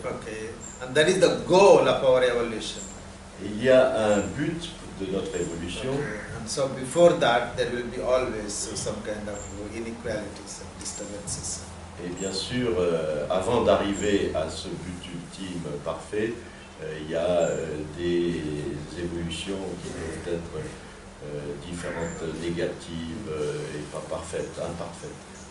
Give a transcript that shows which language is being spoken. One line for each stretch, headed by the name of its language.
English: Okay, and that is the goal of our evolution.
French: Et il y a un but de notre évolution.
English: Okay. And so before that, there will be always some kind of inequalities and disturbances.
French: Et bien sûr, avant d'arriver à ce but ultime parfait, il y a des évolutions qui peuvent être différentes, négatives et pas parfaites, imparfaites.